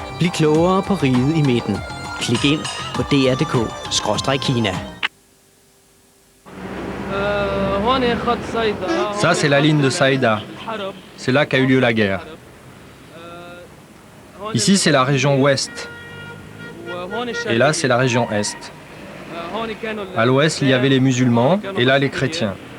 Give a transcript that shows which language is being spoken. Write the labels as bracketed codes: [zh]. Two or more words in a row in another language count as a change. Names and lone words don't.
[da] Bliv klogere på riget i midten. Klik ind på dr.dk/Kina. [fr] Ça, c'est la ligne de Saïda. C'est là qu'a eu lieu la guerre. Ici, c'est la région ouest. Et là, c'est la région est. À l'ouest, il y avait les musulmans, et là, les chrétiens.